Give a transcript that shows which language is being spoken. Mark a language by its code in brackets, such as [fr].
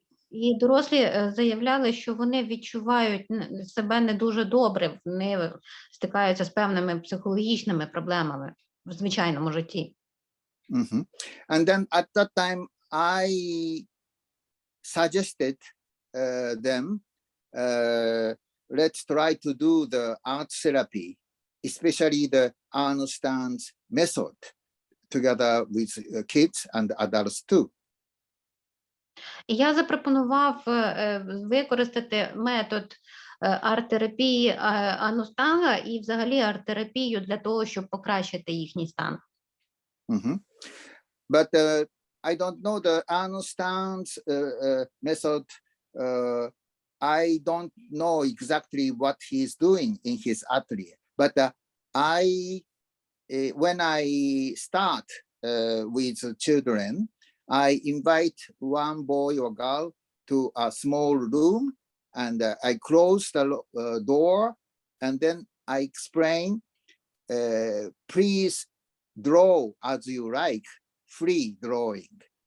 [uk] І дорослі заявляли, що вони відчувають себе не дуже добре, вони стикаються з певними психологічними проблемами в звичайному житті. [en] And then at that time I suggested them, let's try to do the art therapy, especially the Arno stance method, together with kids and adults too. [uk] І я запропонував використати метод арт-терапії Анустага і взагалі арт-терапію для того, щоб покращити їхній стан. [en] But I don't know the Arno stance method. I don't know exactly what he's doing in his atelier. But when I start with children, I invite one boy or girl to a small room, and I close the door, and then I explain, please draw as you like, free drawing.